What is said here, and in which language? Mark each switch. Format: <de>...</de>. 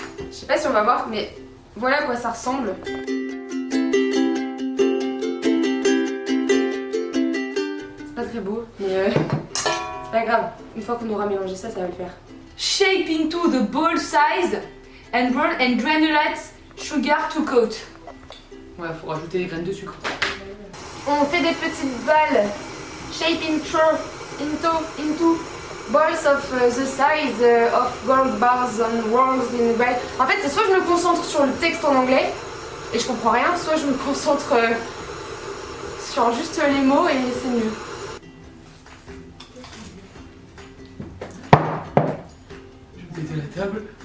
<fr>Je sais pas si on va voir, mais voilà à quoi ça ressemble. C'est pas très beau, mais c'est pas grave. Une fois qu'on aura mélangé ça, ça va le faire.</fr> <en>Shape into the ball size and roll and granulate sugar to coat.</en> <fr>Ouais, faut rajouter des graines de sucre. On fait des petites balles.</fr> <en>Shape into balls of the size of gold bars and rolls in white.</en> <fr>En fait, c'est soit je me concentre sur le texte en anglais et je comprends rien, soit je me concentre sur juste les mots et c'est mieux. Je vais péter la table.</fr>